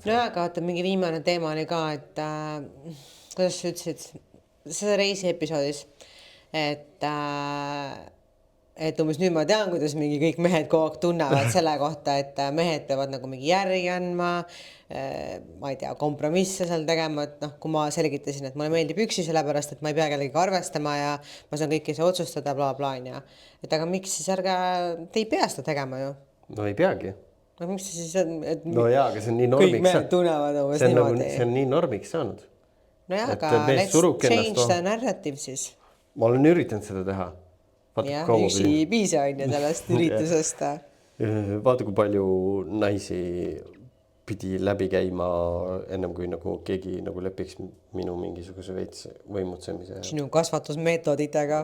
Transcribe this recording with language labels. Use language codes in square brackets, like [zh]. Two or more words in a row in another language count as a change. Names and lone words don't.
[et] no aga vaata, mingi viimane teema oli ka, et kuidas sa ütlesid, seda reisi episoodis, et umbes nüüd ma tean, kuidas mingi kõik mehed kogu aeg tunnevad selle kohta, et mehed peavad nagu mingi järgi andma, ma ei tea, kompromisse seal tegema, et noh, kui ma selgitasin, et mulle meeldib üksi sellepärast, et ma ei pea kellegagi arvestama ja ma saan kõike ise otsustada, bla bla onja. Et aga miks siis te ei pea seda tegema ju? no ei peagi. No miks siis on, et no jaa, aga see on nii kõik normiks mehed tunnevad umbes see on nagu, niimoodi. see on nii normiks saanud. No jah, et aga mees let's surub ennast [en] change the narrative siis. [et] ma olen üritanud seda teha. Jah, üksi ei piisa on ju sellest üritusest. Vaata, kui palju naisi pidi läbi käima ennem kui nagu keegi nagu lepiks minu mingisuguse veits võimutsemise. Sinu kasvatusmeetoditega.